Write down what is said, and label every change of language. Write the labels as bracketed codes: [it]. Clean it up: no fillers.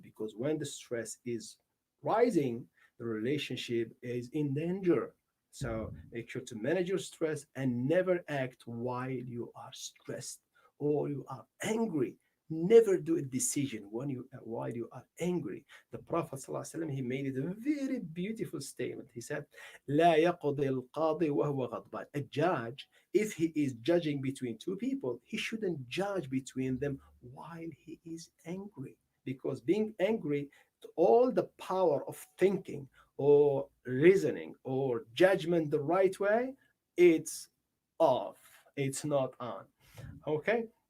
[en] Because when the stress is rising, the relationship is in danger. So make sure to manage your stress and never act while you are stressed or you are angry. Never do a decision while you are angry. The Prophet ﷺ, he made it a very beautiful statement. He said, [ar] لا يقضي القاضي وهو غضبان. [en] A judge, if he is judging between two people, he shouldn't judge between them while he is angry. Because being angry, all the power of thinking or reasoning or judgment the right way, it's off. It's not on. Okay?